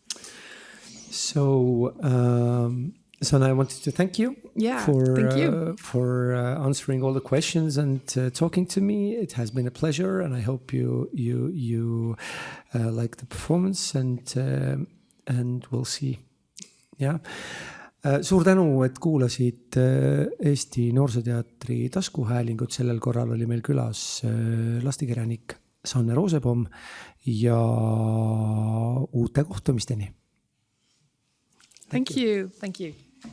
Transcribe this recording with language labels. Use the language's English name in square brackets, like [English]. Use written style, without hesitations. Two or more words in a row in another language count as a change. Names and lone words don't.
[English] So, Sanne, I wanted to thank you for answering all the questions and talking to me. It has been a pleasure, and I hope you like the performance, and we'll see. Yeah. [Estonian] Suur tänu, et kuulasid Eesti Noorsooteatri taskuhäälingut. Sellel korral oli meil külas lastekirjanik Sanne Rooseboom, ja uute kohtumisteni. [English] Thank you.